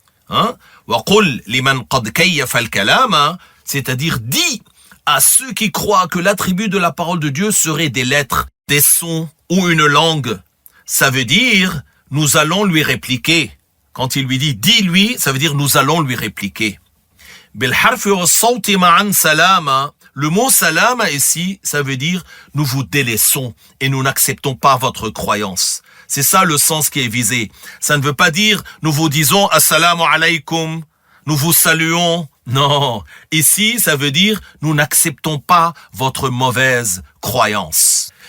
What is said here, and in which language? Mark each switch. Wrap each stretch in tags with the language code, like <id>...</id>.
<ar>وَقُلْ لِمَنْ قَدْ كَيَّفَ الْكَلَامَ.</ar> <fr>C'est-à-dire, dis à ceux qui croient que l'attribut de la parole de Dieu serait des lettres, des sons ou une langue. Ça veut dire, nous allons lui répliquer. Quand il lui dit, dis-lui, ça veut dire, nous allons lui répliquer.</fr> <ar>بالحرف والصوت معا سلاما.</ar> <fr>Le mot salama ici, ça veut dire nous vous délaissons et nous n'acceptons pas votre croyance. C'est ça le sens qui est visé. Ça ne veut pas dire nous vous disons assalamu alaykum, nous vous saluons. Non, ici ça veut dire nous n'acceptons pas votre mauvaise croyance.</fr>